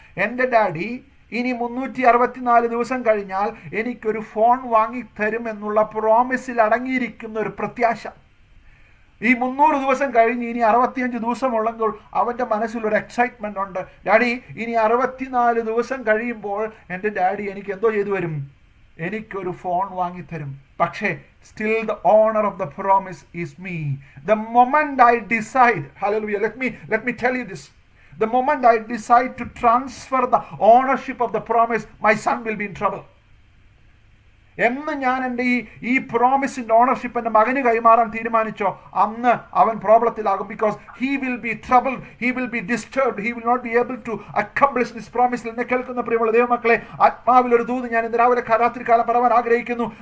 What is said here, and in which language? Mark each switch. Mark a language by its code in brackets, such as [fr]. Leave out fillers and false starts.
[ml] എൻ്റെ ഡാഡി ഇനി 364 ദിവസം കഴിഞ്ഞാൽ എനിക്കൊരു ഫോൺ വാങ്ങിത്തരും എന്നുള്ള പ്രോമിസിൽ അടങ്ങിയിരിക്കുന്ന ഒരു പ്രത്യാശ. ഈ 300 ദിവസം കഴിഞ്ഞ് ഇനി 65 ദിവസമുള്ളെങ്കിൽ അവൻ്റെ മനസ്സിൽ ഒരു എക്സൈറ്റ്മെന്റ് ഉണ്ട്. ഡാഡി ഇനി 64 ദിവസം കഴിയുമ്പോൾ എൻ്റെ ഡാഡി എനിക്ക് എന്തോ ചെയ്തു വരും? എനിക്കൊരു ഫോൺ വാങ്ങിത്തരും. [en] പക്ഷേ still the owner of the promise is me. The moment I decide, hallelujah, let me tell you this. The moment I decide to transfer the ownership of the promise, my son will be in trouble. [ml] എന്ന് ഞാൻ എൻ്റെ ഈ പ്രോമിസിൻ്റെ ownership എൻ്റെ മകന് കൈമാറാൻ തീരുമാനിച്ചോ, അന്ന് അവൻ പ്രോബ്ലത്തിലാകും. [en] Because he will be trouble, he will be disturbed, he will not be able to accomplish this promise. [ml] എന്നെ കേൾക്കുന്ന പ്രിയമുള്ള ദൈവമക്കളെ, ആത്മാവിലൊരു ദൂത് ഞാൻ ഇന്ന് രാവിലെ രാത്രികാലം പറയാൻ ആഗ്രഹിക്കുന്നു.